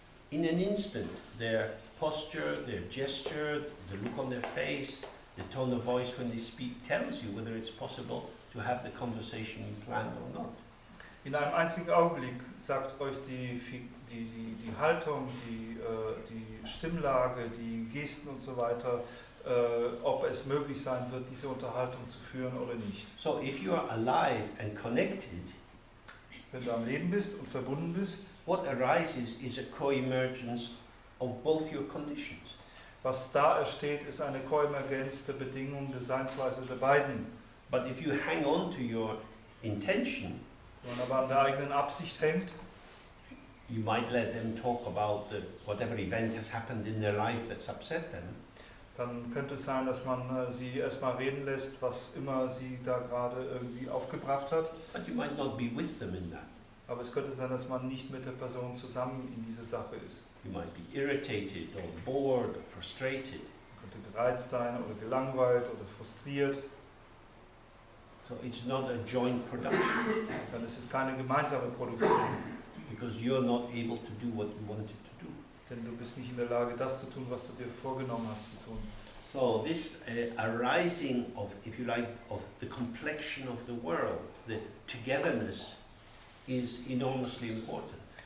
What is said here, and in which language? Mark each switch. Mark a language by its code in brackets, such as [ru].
[en] In an instant, their posture, their gesture, the look on their face, the tone of voice when they speak tells you whether it's possible to have the conversation you planned or not. [de] In einem einzigen Augenblick sagt euch die Haltung, die Stimmlage, die Gesten und so weiter, ob es möglich sein wird, diese Unterhaltung zu führen oder nicht. [en] So if you are alive and connected, [de] Wenn du am Leben bist und verbunden bist, [en] what arises is a co-emergence of both your conditions. [de] was da entsteht, ist eine Koemergenz der Bedingungen der Seinsweise der beiden. [en] But if you hang on to your intention, [de] Wenn man aber an der eigenen Absicht hängt, [en] you might let them talk about whatever event has happened in their life that's upset them. [de] dann könnte es sein, dass man sie erstmal reden lässt, was immer sie da gerade irgendwie aufgebracht hat. [en] But you might not be with them in that. [de] Aber es könnte sein, dass man nicht mit der Person zusammen in dieser Sache ist. [en] You might be irritated or bored or frustrated. [de] Man könnte gereizt sein oder gelangweilt oder frustriert. [en] So it's not a joint production [de] dann ist es keine gemeinsame Produktion. [en] because you're not able to do what you wanted to do. [de] Denn du bist nicht in der Lage, das zu tun, was du dir vorgenommen hast zu tun. [en] So this arising of, if you like, of the complexion of the world, the togetherness, is enormously important.